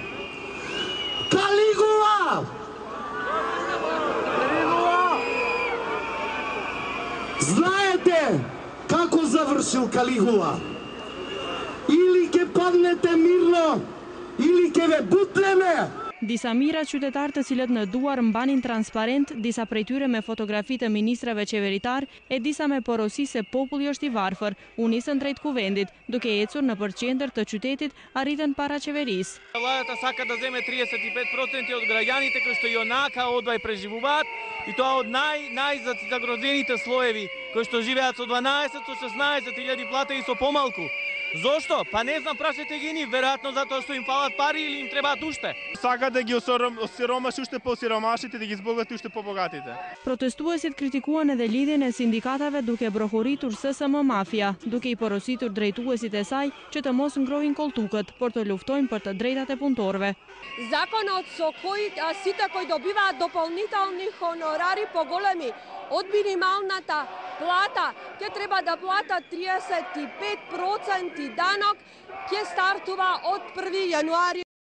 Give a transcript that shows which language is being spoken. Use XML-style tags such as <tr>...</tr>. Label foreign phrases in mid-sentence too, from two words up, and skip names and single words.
<mk>Калигула. Знаете како завршил Калигула? Или ќе паднете мирно, или ќе ве бутнеме.</mk> <sq>Disa mira qytetarë të cilët në duar mbanin transparent, disa prej tyre me fotografi të ministrave qeveritar e disa me porosi se populli është i varfër, u nisën drejt kuvendit, duke ecur në përqendër të qytetit arritën para qeverisë.</sq> <mk>Владата сака да земе 35% од граѓаните кои што јонака одвај преживуваат и тоа од најзагрозените слоеви кои што живеат со 12-16.000 плата и со помалку. Зошто? Па не знам, прашете ги ни, веројатно затоа што им фалат пари или им требаат уште. Сака да ги осиромаши уште по-сиромашите, да ги збогати уште по-богатите.</mk> <sq>Protestuesit kritikuan edhe lidhjen e sindikatave duke brohuritur SSM Mafia, duke i porositur drejtuesit e saj që të mos ngrohin koltukët, por të luftojnë për të drejtat e punëtorëve.</sq> <mk>Законот со кој сите кои добиваат дополнителни хонорари поголеми од минималната плата, ќе треба да платат 35% данок, ќе стартува од 1 јануари</mk>